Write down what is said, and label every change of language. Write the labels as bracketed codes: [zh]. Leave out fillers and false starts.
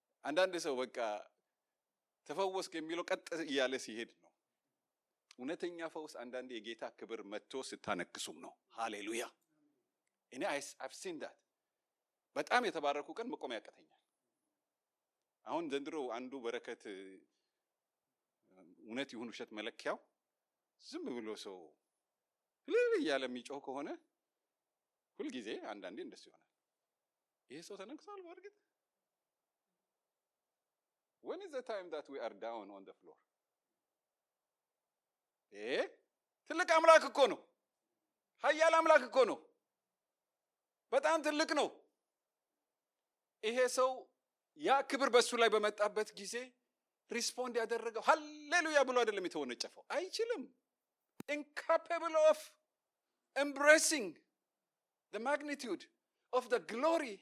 [am] አንዳንድ ሰው በቃ ተፈወስክ የሚለው ቀጥ እያለ ሲሄድ ነው። እውነተኛ ፈውስ አንዳንዴ የጌታ ክብር መጥቶ ስታነክሱም ነው። ሃሌሉያ። እኔ [en] I've seen that። [am] በጣም የተባረኩ ቀን መቆም ያቀተኛል። አሁን ዘንድሮ አንዱ በረከት እውነት ይሁን ውሸት መለኪያው ዝም ብሎ ሰው እያለ የሚጮህ ከሆነ ሁልጊዜ አንዳንዴ እንደሱ ይሆናል። ይሄ ሰው ተነክሷል በእርግጥ? [en] When is the time that we are down on the floor? [am] ትልቅ አምላክ እኮ ነው። ኃያል አምላክ እኮ ነው። በጣም ትልቅ ነው። ይሄ ሰው ያ ክብር በሱ ላይ በመጣበት ጊዜ ሪስፖንድ ያደረገው ሃሌሉያ ብሎ አይደለም የተወነጨፈው። አይችልም። [en] incapable of embracing the magnitude of the glory.